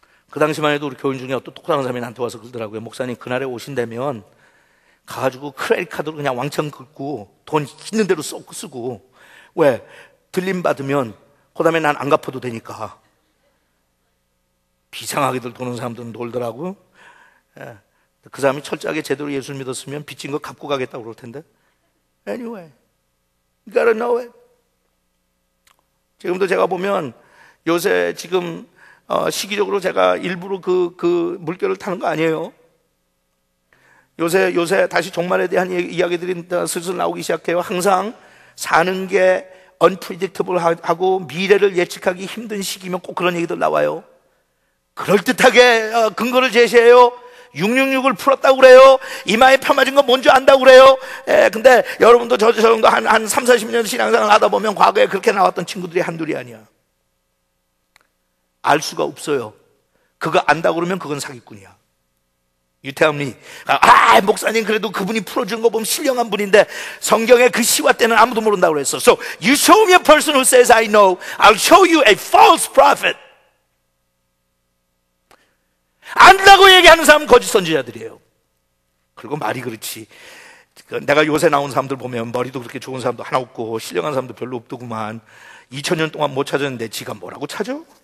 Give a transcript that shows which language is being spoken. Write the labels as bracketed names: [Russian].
[Korean] 그 당시만 해도 우리 교인 중에 어떤 똑똑한 사람이 나한테 와서 그러더라고요. 목사님, 그날에 오신다면 가가지고 크레딧 카드로 그냥 왕창 긁고 돈 있는 대로 쓰고, 왜 들림 받으면 그 다음에 난 안 갚아도 되니까. 비상하게들 도는 사람들은 놀더라고요. 예. 그 사람이 철저하게 제대로 예수를 믿었으면 빚진 거 갚고 가겠다고 그럴 텐데. [English] Anyway, you gotta know it. [Korean] 지금도 제가 보면 요새 지금 시기적으로 제가 일부러 그 물결을 타는 거 아니에요. 요새 다시 종말에 대한 이야기들이 슬슬 나오기 시작해요. 항상 사는 게 unpredictable 하고 미래를 예측하기 힘든 시기면 꼭 그런 얘기들 나와요. 그럴듯하게 근거를 제시해요. 666을 풀었다고 그래요. 이마에 펴 맞은 거 뭔지 안다고 그래요. 근데 여러분도 저 정도 한 3, 40년 신앙생활 하다 보면 과거에 그렇게 나왔던 친구들이 한둘이 아니야. 알 수가 없어요. 그거 안다고 그러면 그건 사기꾼이야. 유태함이 목사님 그래도 그분이 풀어준 거 보면 신령한 분인데 성경의 그 시와 때는 아무도 모른다고 그랬어. [English] So you show me a person who says I know, I'll show you a false prophet. [Korean] 안다고 얘기하는 사람은 거짓 선지자들이에요. 그리고 말이 그렇지. 내가 요새 나온 사람들 보면 머리도 그렇게 좋은 사람도 하나 없고 신령한 사람도 별로 없더구만. 2000년 동안 못 찾았는데 지가 뭐라고 찾아?